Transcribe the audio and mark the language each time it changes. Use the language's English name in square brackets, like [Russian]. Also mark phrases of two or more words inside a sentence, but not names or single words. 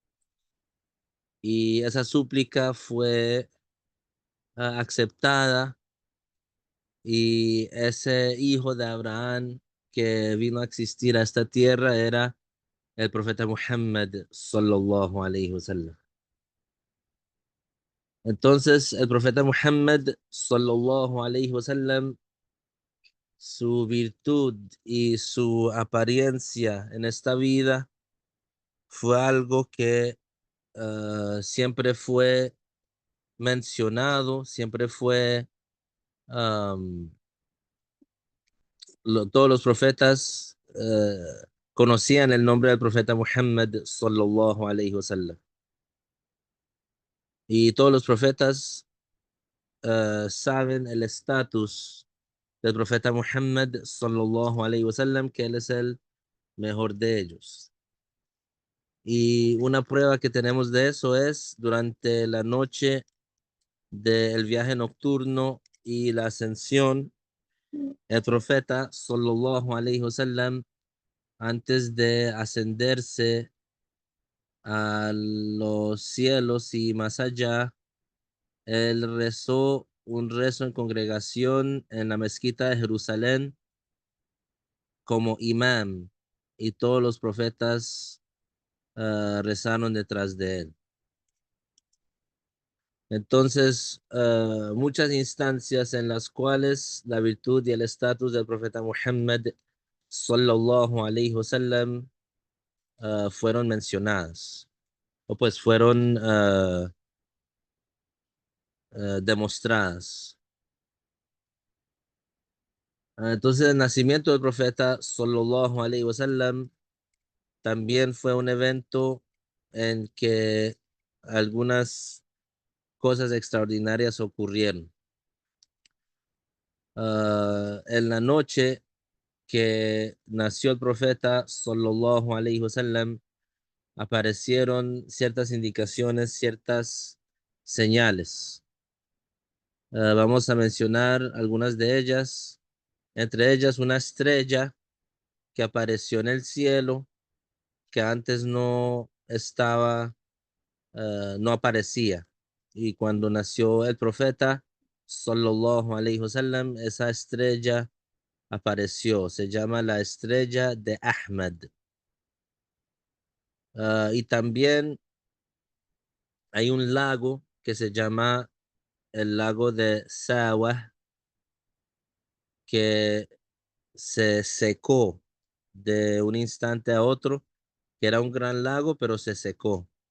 [Spanish] Y esa súplica fue aceptada y ese hijo de Abraham que vino a existir a esta tierra era el profeta Muhammad [Arabic] صلى الله عليه وسلم. [Spanish] Entonces, el profeta Muhammad, [Arabic] صلى الله عليه وسلم, [Spanish] su virtud y su apariencia en esta vida fue algo que siempre fue mencionado, siempre fue, am, todos los profetas conocían el nombre del profeta Muhammad, [Arabic] صلى الله عليه وسلم. [Spanish] Y todos los profetas saben el estatus del profeta Muhammad, [Arabic] صلى الله عليه وسلم, [Spanish] que él es el mejor de ellos. Y una prueba que tenemos de eso es durante la noche del viaje nocturno y la ascensión, el profeta [Arabic] صلى الله عليه وسلم, [Spanish] antes de ascenderse a los cielos y más allá, él rezó un rezo en congregación en la mezquita de Jerusalén como imán y todos los profetas rezaron detrás de él. Entonces, muchas instancias en las cuales la virtud y el estatus del profeta Muhammad [Arabic] صلى الله عليه وسلم [Spanish] fueron mencionadas o pues fueron demostradas. Entonces, el nacimiento del profeta [Arabic] صلى الله عليه وسلم [Spanish] también fue un evento en que algunas cosas extraordinarias ocurrieron. En la noche que nació el profeta [Arabic] صلى الله عليه وسلم, [Spanish] aparecieron ciertas indicaciones, ciertas señales. Vamos a mencionar algunas de ellas, entre ellas una estrella que apareció en el cielo, que antes no estaba, no aparecía. Y cuando nació el profeta, [Arabic] صلى الله عليه وسلم, [Spanish] esa estrella apareció. Se llama la estrella de Ahmad. Y también hay un lago que se llama el lago de Sawa, que se secó de un instante a otro, que era un gran lago, pero se secó.